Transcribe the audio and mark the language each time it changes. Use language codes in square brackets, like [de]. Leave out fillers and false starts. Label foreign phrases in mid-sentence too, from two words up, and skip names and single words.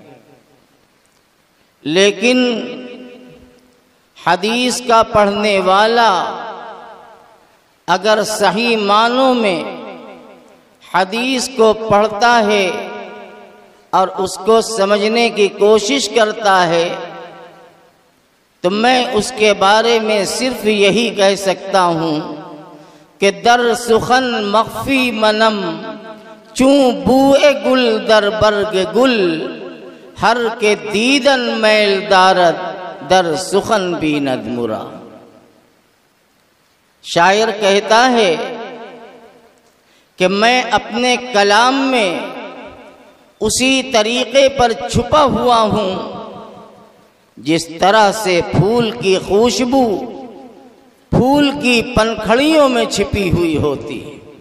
[ur] لیکن حدیث کا پڑھنے والا اگر صحیح معنوں میں حدیث کو پڑھتا ہے اور اس کو سمجھنے کی کوشش کرتا ہے تو میں اس کے بارے میں صرف یہی کہہ سکتا ہوں کہ [fa] در سخن مخفی منم چون بوئے گل در برگ گل ہر کے دیدن میل دارد در سخن بیند مرا۔ [ur] شاعر کہتا ہے کہ میں اپنے کلام میں اسی طریقے پر چھپا ہوا ہوں جس طرح سے پھول کی خوشبو پھول کی پنکھڑیوں میں چھپی ہوئی ہوتی ہے۔